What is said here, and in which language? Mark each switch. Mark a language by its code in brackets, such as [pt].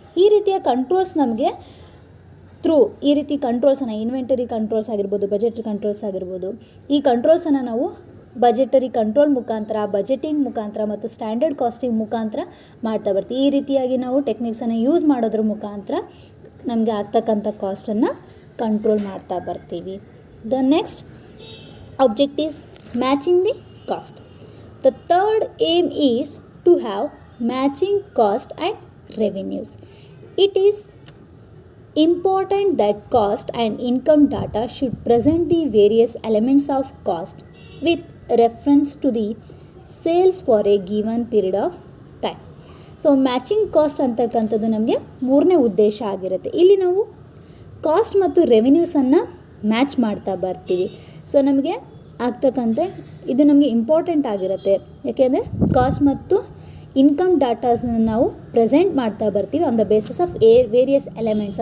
[kn] ಈ ರೀತಿಯ ಕಂಟ್ರೋಲ್ಸ್ ನಮಗೆ ಈ ರೀತಿ ಕಂಟ್ರೋಲ್ಸನ್ನು, ಇನ್ವೆಂಟರಿ ಕಂಟ್ರೋಲ್ಸ್ ಆಗಿರ್ಬೋದು, ಬಜೆಟ್ ಕಂಟ್ರೋಲ್ಸ್ ಆಗಿರ್ಬೋದು, ಈ ಕಂಟ್ರೋಲ್ಸನ್ನು ನಾವು ಬಜೆಟರಿ ಕಂಟ್ರೋಲ್ ಮುಖಾಂತರ, ಬಜೆಟಿಂಗ್ ಮುಖಾಂತರ ಮತ್ತು ಸ್ಟ್ಯಾಂಡರ್ಡ್ ಕಾಸ್ಟಿಂಗ್ ಮುಖಾಂತರ ಮಾಡ್ತಾ ಬರ್ತೀವಿ. ಈ ರೀತಿಯಾಗಿ ನಾವು ಟೆಕ್ನಿಕ್ಸನ್ನು ಯೂಸ್ ಮಾಡೋದ್ರ ಮುಖಾಂತರ ನಮಗೆ ಆಗ್ತಕ್ಕಂಥ ಕಾಸ್ಟನ್ನು ಕಂಟ್ರೋಲ್ ಮಾಡ್ತಾ ಬರ್ತೀವಿ. [en] The next object is matching the cost. The third aim is to have matching cost and revenues. It is important that cost and income data should present the various elements of cost with reference to the sales for a given period of time. [kn] So matching cost ಅಂತಕ್ಕಂಥದ್ದು ನಮಗೆ ಮೂರನೇ ಉದ್ದೇಶ ಆಗಿರುತ್ತೆ. ಇಲ್ಲಿ ನಾವು cost ಮತ್ತು ರೆವೆನ್ಯೂಸನ್ನು match ಮಾಡ್ತಾ ಬರ್ತೀವಿ. ಸೊ ನಮಗೆ ಆಗ್ತಕ್ಕಂತೆ ಇದು ನಮಗೆ ಇಂಪಾರ್ಟೆಂಟ್ ಆಗಿರುತ್ತೆ. ಯಾಕೆಂದರೆ ಕಾಸ್ಟ್ ಮತ್ತು ಇನ್ಕಮ್ ಡಾಟಾಸನ್ನು ನಾವು ಪ್ರೆಸೆಂಟ್ ಮಾಡ್ತಾ ಬರ್ತೀವಿ [en] On the basis of various elements.